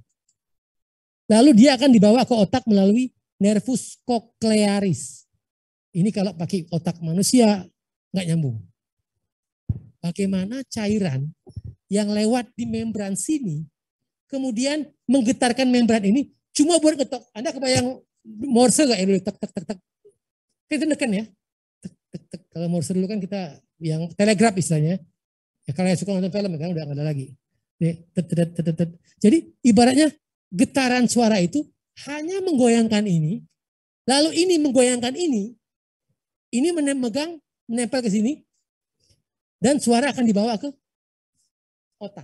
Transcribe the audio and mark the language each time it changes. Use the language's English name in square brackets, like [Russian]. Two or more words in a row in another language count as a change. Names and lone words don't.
[Indonesian] Lalu dia akan dibawa ke otak melalui nervus cochlearis. Ini kalau pakai otak manusia nggak nyambung. Bagaimana cairan yang lewat di membran sini kemudian menggetarkan membran ini cuma buat ngetok. Anda kebayang Morse nggak ya dulu? Tek tek tek tek. Kita tekan ya. Tek tek tek. Kalau Morse dulu kan kita yang telegraf istilahnya. Ya kalau yang suka nonton film kan udah nggak ada lagi. Jadi ibaratnya getaran suara itu hanya menggoyangkan ini, lalu ini menggoyangkan ini menempel ke sini, dan suara akan dibawa ke otak.